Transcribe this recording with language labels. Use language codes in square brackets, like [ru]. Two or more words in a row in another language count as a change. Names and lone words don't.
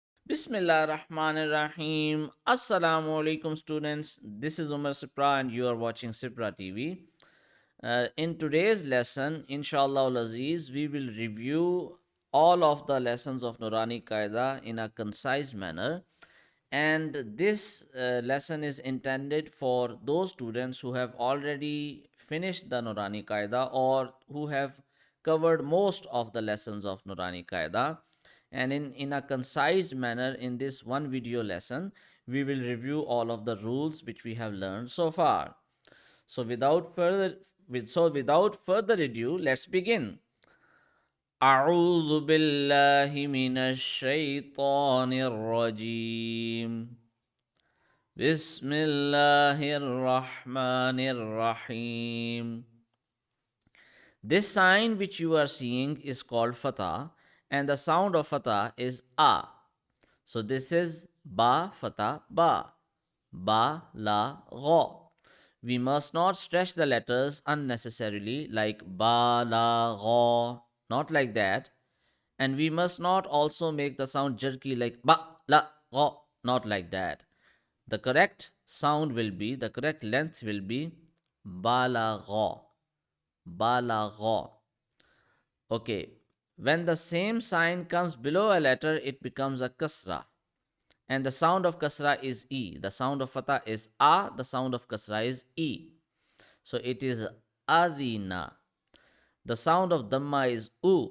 [ar] بسم الله رحمن رحيم. السلام عليكم, [en] students. This is Umar Sipra, and you are watching Sipra TV. In today's lesson, [ar] إن شاء الله عزيز, [en] we will review all of the lessons of Nurani Qaida in a concise manner. And this lesson is intended for those students who have already finished the Nurani Qaida or who have covered most of the lessons of Nurani Qaida. And in a concise manner, in this one video lesson, we will review all of the rules which we have learned so far. So without further ado, let's begin. [ar] أعوذ بالله من الشيطان الرجيم بسم الله الرحمن الرحيم. [en] This sign which you are seeing is called fatah, and the sound of fatah is a. So this is ba fatah ba, ba la gha. We must not stretch the letters unnecessarily like ba la gha, not like that. And we must not also make the sound jerky like ba la gha, not like that. The correct sound will be, the correct length will be ba la gha, ba la gha. Okay, when the same sign comes below a letter, it becomes a kasra. And the sound of kasra is E. The sound of fatah is A. The sound of kasra is E. So it is adina. The sound of dhamma is U.